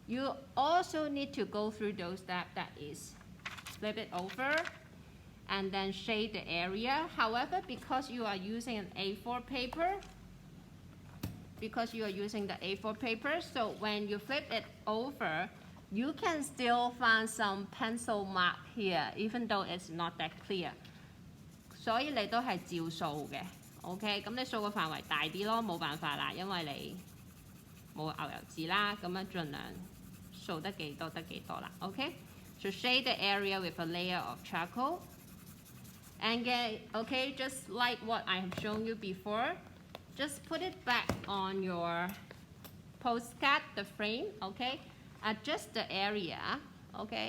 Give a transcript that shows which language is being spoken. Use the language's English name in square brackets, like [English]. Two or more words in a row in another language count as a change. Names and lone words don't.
[English] You also need to go through those steps, that is flip it over and then shade the area. However, because you are using an A4 paper, so when you flip it over, you can still find some pencil mark here, even though it's not that clear. [Cantonese] 所以你都係照掃嘅 ，OK？咁你掃個範圍大啲咯，冇辦法啦，因為你冇牛油紙啦，咁樣盡量掃得幾多得幾多啦 ，OK？ [English] So shade the area with a layer of charcoal, and okay, just like what I have shown you before, just put it back on your postcard, the frame, okay? Adjust the area, okay?